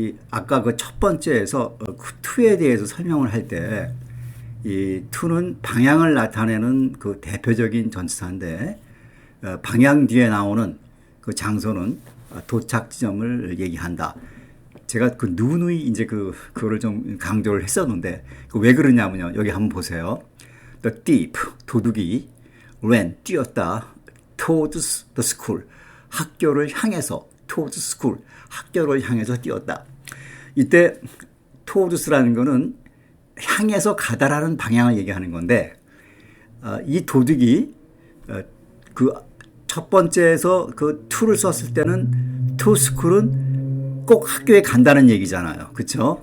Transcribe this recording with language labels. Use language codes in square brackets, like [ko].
[ko] 아까 그 첫 번째에서 그 to에 대해서 설명을 할 때, 이 to는 방향을 나타내는 그 대표적인 전치사인데, 방향 뒤에 나오는 그 장소는 도착 지점을 얘기한다. 제가 그 누누이 이제 그거를 좀 강조를 했었는데, 왜 그러냐면요. 여기 한번 보세요. [en] The thief, [ko] 도둑이, [en] ran, [ko] 뛰었다. [en] towards the school, [ko] 학교를 향해서, [en] towards school, [ko] 학교를 향해서 뛰었다. 이때 towards라는 거는 향해서 가다라는 방향을 얘기하는 건데, 이 도둑이 그 첫 번째에서 그 to를 썼을 때는 to school은 꼭 학교에 간다는 얘기잖아요. 그렇죠?